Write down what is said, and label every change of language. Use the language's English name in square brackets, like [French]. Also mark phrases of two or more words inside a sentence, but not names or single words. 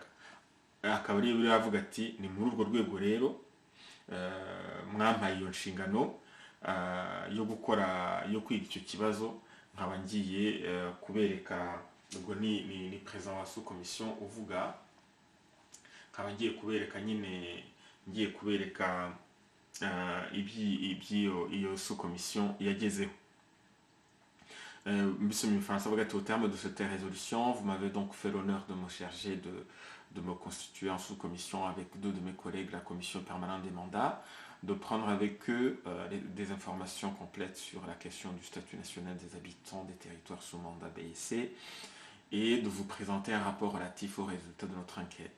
[Kinyarwanda] Akaba ari biravuga ati ni muri urwo rwego rero mwampaye iyo nshingano yo gukora yo kwiga icyo kibazo, nkaba ngiye kubereka. Ubwo ni president wa sous-commission uvuga, nkaba ngiye kubereka nyine ngiye kubereka iyo sous-commission yagezeho. [French] Monsieur François, au terme de cette résolution, vous m'avez donc fait l'honneur de me charger de me constituer en sous-commission avec deux de mes collègues, la commission permanente des mandats, de prendre avec eux des informations complètes sur la question du statut national des habitants des territoires sous mandat B et C, et de vous présenter un rapport relatif aux résultats de notre enquête.